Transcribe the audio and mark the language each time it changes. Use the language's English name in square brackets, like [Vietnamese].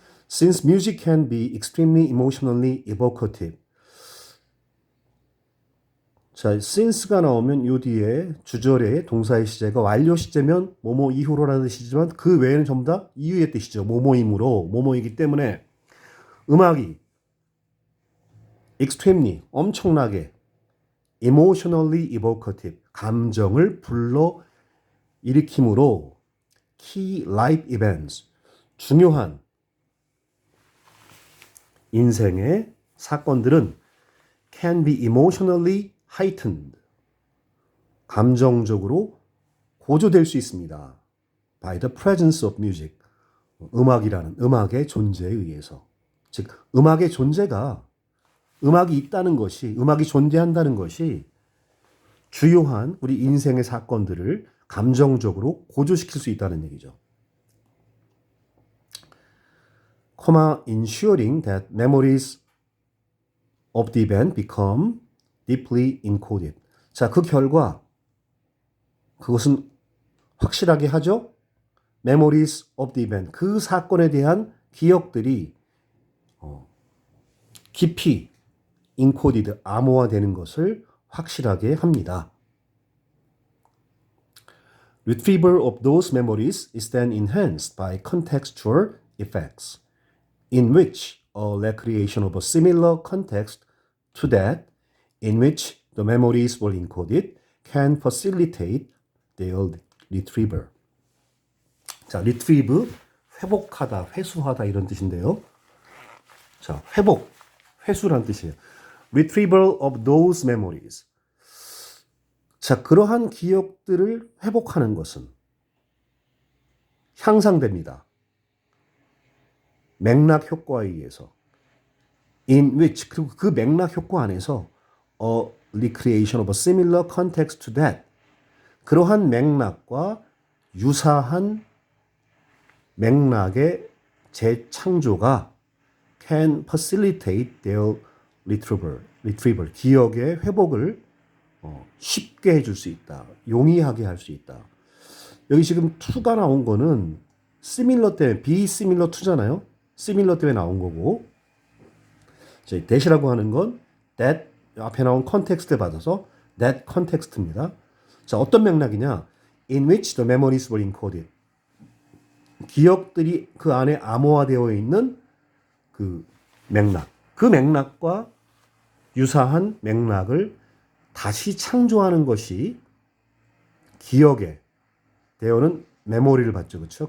[English] Since music can be extremely emotionally evocative. [Korean] 자, since가 나오면 요 뒤에 주절에 동사의 시제가 완료 시제면 뭐뭐 이후로라는 뜻이지만 그 외에는 전부 다 이유의 뜻이죠. 뭐뭐이므로, 뭐뭐이기 때문에 음악이 extremely, 엄청나게 [English] emotionally evocative, [Korean] 감정을 불러 일으키므로 [English] key life events, [Korean] 중요한 인생의 사건들은 [English] can be emotionally heightened, [Korean] 감정적으로 고조될 수 있습니다. [English] by the presence of music, [Korean] 음악의 존재에 의해서. 즉, 음악의 존재가 음악이 있다는 것이, 음악이 존재한다는 것이 주요한 우리 인생의 사건들을 감정적으로 고조시킬 수 있다는 얘기죠. [English] ensuring that memories of the event become deeply encoded. [Korean] 자, 그 결과 그것은 확실하게 하죠. [English] memories of the event. [Korean] 그 사건에 대한 기억들이 깊이 encoded, 암호화되는 것을 확실하게 합니다. [English] Retrieval of those memories is then enhanced by contextual effects, in which a recreation of a similar context to that in which the memories were encoded can facilitate their retrieval. [Korean] 자, retrieve, 회복하다, 회수하다 이런 뜻인데요. 자, 회수란 뜻이에요. [English] Retrieval of those memories. [Korean] 자, 그러한 기억들을 회복하는 것은 향상됩니다. 맥락 효과에 의해서. [English] In which, [Korean] 그리고 그 맥락 효과 안에서 [English] a recreation of a similar context to that. [Korean] 그러한 맥락과 유사한 맥락의 재창조가 [English] can facilitate their retrieval. [Korean] 기억의 회복을 쉽게 해줄 수 있다. 용이하게 할 수 있다. 여기 지금 to가 나온 거는 similar 때문에 [English] be similar to [Korean] 잖아요. similar 때문에 나온 거고 that이라고 하는 건 that 앞에 나온 컨텍스트에 받아서 that context입니다. 자, 어떤 맥락이냐? [English] In which the memories were encoded. [Korean] 기억들이 그 안에 암호화되어 있는 그 맥락, 그 맥락과 유사한 맥락을 다시 창조하는 것이 기억에 대어는 메모리를 받죠. 그렇죠?